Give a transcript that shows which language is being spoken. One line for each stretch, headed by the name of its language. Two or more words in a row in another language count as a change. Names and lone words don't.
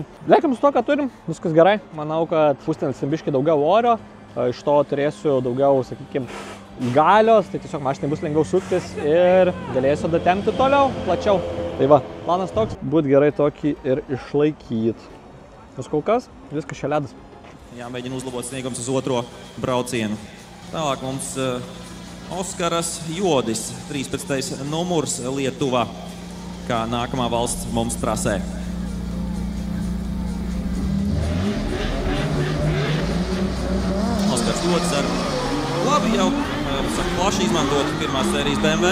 Lithuanian: Lekiam su to, ką turim, viskas gerai, manau, kad pūstelsim biškį daugiau orio, iš to turėsiu daugiau, sakykime, galios, tai tiesiog mašinai bus lengviau suktis ir galėsiu datempti toliau, plačiau. Tai va, planas toks, būt gerai tokį ir išlaikyt. Vis kol kas, viskas čia ledas.
Latvian: Jāmēģina uzlabot sniegums uz otro braucienu. Tālāk mums Oskaras Jodis, 13. numurs Lietuva, kā nākamā valsts mums trasē. Oskars Jodis ar labi jau plaši izmantot pirmās sērijas BMW.